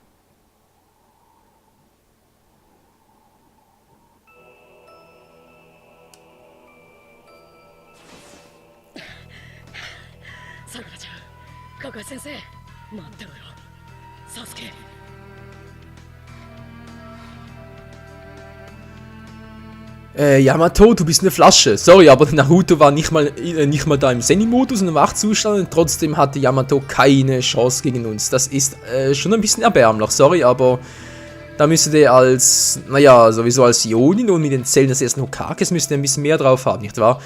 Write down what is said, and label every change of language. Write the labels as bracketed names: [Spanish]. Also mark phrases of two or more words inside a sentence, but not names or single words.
[Japanese] さくらちゃん、カカシ先生、待ってろよ。サスケ。 [German] Yamato, du bist eine Flasche. Sorry, aber Naruto war nicht mal da im Zen-Modus und im Wachzustand und trotzdem hatte Yamato keine Chance gegen uns. Das ist schon ein bisschen erbärmlich, sorry, aber da müsste er als, naja, sowieso als Jonin und mit den Zellen des ersten Hokages müsste er ein bisschen mehr drauf haben, nicht wahr?